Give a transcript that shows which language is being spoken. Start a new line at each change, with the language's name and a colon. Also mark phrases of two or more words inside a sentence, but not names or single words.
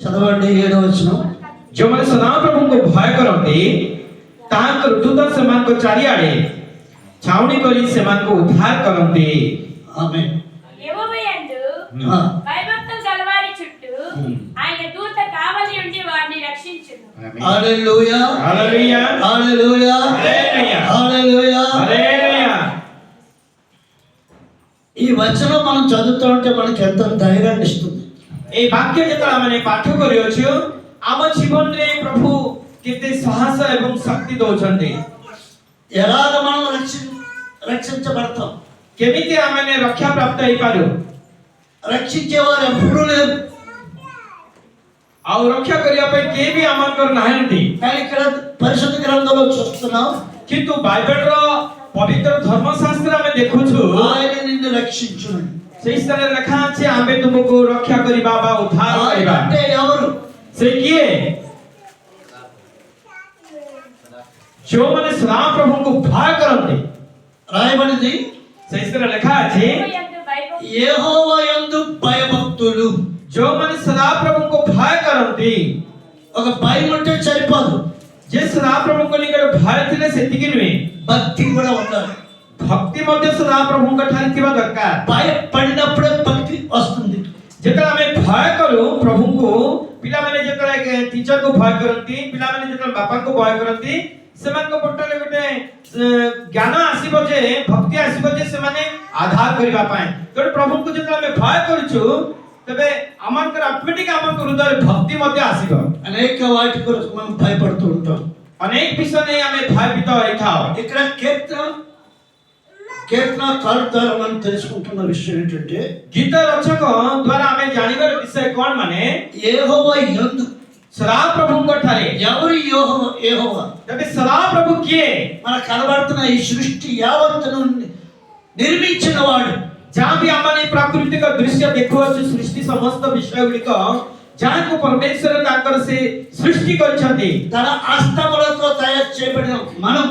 Telugu: చదవండి 7వ వచనం.
Odia: ଯେଉଁମାନେ ସଦାପ୍ରଭୁଙ୍କୁ ଭୟ କରନ୍ତି ତାହାଙ୍କର ଦୂତ ସେମାନଙ୍କ ଚାରିଆଡ଼େ ଛାଉଣି କରି ସେମାନଙ୍କୁ ଉଦ୍ଧାର କରନ୍ତି।
Telugu: ఆమేన్. యెహోవాయందు ఆ, భయభక్తులు గలవారి చుట్టూ ఆయన దూత కావలి ఉండి వారిని రక్షించును। హల్లెలూయా హల్లెలూయా హల్లెలూయా హల్లెలూయా హల్లెలూయా. హల్లెలూయా। ఈ వచనం మనం చదువుతూ ఉంటే మనకి ఎంత ధైర్యాన్ని ఇస్తుంది.
Odia: এই ବାକ୍ୟ ଯେତେବେଳେ ଆମେ ପାଠ କରିଅଛୁ ଆମ ଜୀବନରେ ପ୍ରଭୁ କେତେ ସାହସ ଏବଂ ଶକ୍ତି ଦଉଛନ୍ତି।
Telugu: ఎలాగ మనం రక్షించబడతాం?
Odia: କେମିତି ଆମେ ରକ୍ଷା ପ୍ରାପ୍ତ ହେଇପାରୁ?
Telugu: రక్షించేవారు ఎప్పుడూ లేరు.
Odia: ଆଉ ରକ୍ଷା କରିବା ପାଇଁ କେହି ବି ଆମଙ୍କର ନାହାନ୍ତି।
Telugu: కానీ ఇక్కడ పరిశుద్ధ గ్రంథంలో చూస్తున్నాం,
Odia: କିନ୍ତୁ ବାଇବେଲର ପବିତ୍ର ଧର୍ମଶାସ୍ତ୍ର ଆମେ ଦେଖୁଛୁ
Telugu: ఆయన నిన్ను రక్షించును.
Odia: ସେଇ ସ୍ଥାନରେ ଲେଖା ଅଛି ଆମେ ତୁମକୁ ରକ୍ଷା କରିବା ବା ଉଦ୍ଧାର
Telugu: ఆయన
Odia: କରିବା।
Telugu: అంటే ఎవరు?
Odia: ସେ କିଏ? ଯେଉଁମାନେ ସଦାପ୍ରଭୁଙ୍କୁ ଭୟ କରନ୍ତି।
Telugu: రాయబడింది,
Odia: ସେଇ ସ୍ଥାନରେ ଲେଖା ଅଛି
Telugu: యెహోవాయందు భయభక్తులు యెహోవా యందు భయభక్తులు.
Odia: ଯେଉଁମାନେ ସଦାପ୍ରଭୁଙ୍କୁ ଭୟ କରନ୍ତି।
Telugu: ఒక భయం ఉంటే సరిపోదు,
Odia: ଯେ ସଦାପ୍ରଭୁଙ୍କ ନିକଟରେ ଭୟ ଥିଲେ ସେତିକି ନୁହେଁ,
Telugu: భక్తి కూడా ఉండాలి.
Odia: ଭକ୍ତି ମଧ୍ୟ ସଦାପ୍ରଭୁଙ୍କ ଠାରେ ଥିବା ଦରକାର।
Telugu: భయపడినప్పుడే భక్తి వస్తుంది.
Odia: ଯେତେବେଳେ ଆମେ ଭୟ କରୁ ପ୍ରଭୁଙ୍କୁ, ପିଲାମାନେ ଯେତେବେଳେ ଟିଚରକୁ ଭୟ କରନ୍ତି, ପିଲାମାନେ ଯେତେବେଳେ ବାପାଙ୍କୁ ଭୟ କରନ୍ତି, ସେମାନଙ୍କ ପଟରେ ଗୋଟେ ଜ୍ଞାନ ଆସିବ ଯେ ଭକ୍ତି ଆସିବ ଯେ ସେମାନେ ଆଧାର କରିବା ପାଇଁ। ତେଣୁ ପ୍ରଭୁଙ୍କୁ ଯେତେବେଳେ ଆମେ ଭୟ କରୁଛୁ ତେବେ ଆମଙ୍କର ଅଟୋମେଟିକ ଆମ ହୃଦୟରେ ଭକ୍ତି ମଧ୍ୟ ଆସିବ।
Telugu: అనేక వాటి కొరకు మనం భయపడుతూ ఉంటాం.
Odia: ଅନେକ ବିଷୟ ନେଇ ଆମେ ଭୟଭୀତ ହୋଇଥାଉ।
Telugu: ఇక్కడ కీర్తనకారుల ద్వారా మనం తెలుసుకుంటున్న విషయం ఏంటంటే,
Odia: ଗୀତ ରଚକ ଦ୍ୱାରା ଆମେ ଜାଣିବାର ବିଷୟ କ'ଣ ମାନେ
Telugu: యెహోవా యందు.
Odia: ସଦାପ୍ରଭୁଙ୍କ ଠାରେ।
Telugu: ఎవరు యెహోవా?
Odia: ତେବେ ସଦାପ୍ରଭୁ କିଏ?
Telugu: మనకు కనబడుతున్న ఈ సృష్టి యావత్తును నిర్మించిన వాడు.
Odia: ଯାହା ବି ଆମେ ପ୍ରାକୃତିକ ଦୃଶ୍ୟ ଦେଖୁଅଛୁ, ସୃଷ୍ଟି ସମସ୍ତ ବିଷୟ ଗୁଡ଼ିକ ଯାହାକୁ ପରମେଶ୍ୱର ତାଙ୍କର ସେ ସୃଷ୍ଟି କରିଛନ୍ତି,
Telugu: తన హస్తములతో తయారు చేయబడిన మనం,